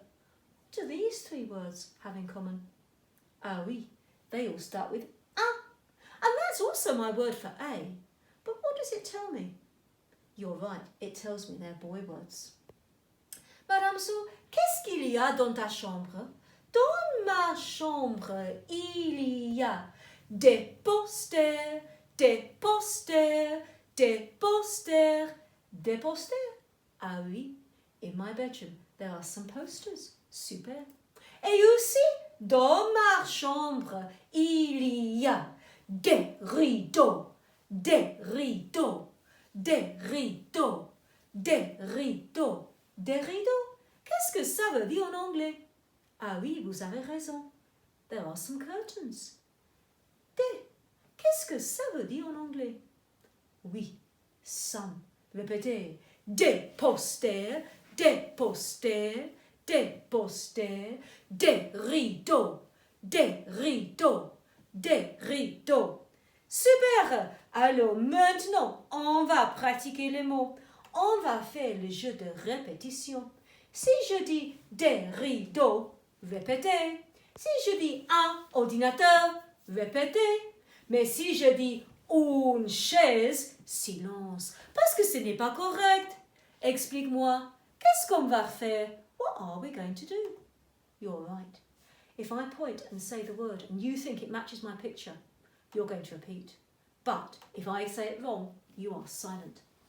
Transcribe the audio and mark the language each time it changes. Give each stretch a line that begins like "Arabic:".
English: What do these three words have in common?
French: Ah oui,
English: they all start with un. And that's also my word for a. But what does it tell me? You're right, it tells me they're boy words.
French: Madame Sou, qu'est-ce qu'il y a dans ta chambre? Dans ma chambre, il y a des posters, des posters, des posters, des posters. Ah oui,
English: in my bedroom, there are some posters.
French: Super. Et aussi, dans ma chambre, il y a des rideaux, des rideaux, des rideaux, des rideaux, des rideaux. Qu'est-ce que ça veut dire en anglais? Ah oui, vous avez raison.
English: There are some curtains.
French: Des. Qu'est-ce que ça veut dire en anglais? Oui, some. Répétez. Des posters, des posters, des posters, des rideaux, des rideaux, des rideaux. Super! Alors maintenant, on va pratiquer les mots. On va faire le jeu de répétition. Si je dis des rideaux, répétez. Si je dis un ordinateur, répétez. Mais si je dis une chaise, silence. Parce que ce n'est pas correct. Explique-moi, qu'est-ce qu'on va faire?
English: What are we going to do? You're right. If I point and say the word and you think it matches my picture, you're going to repeat. But if I say it wrong, you are silent.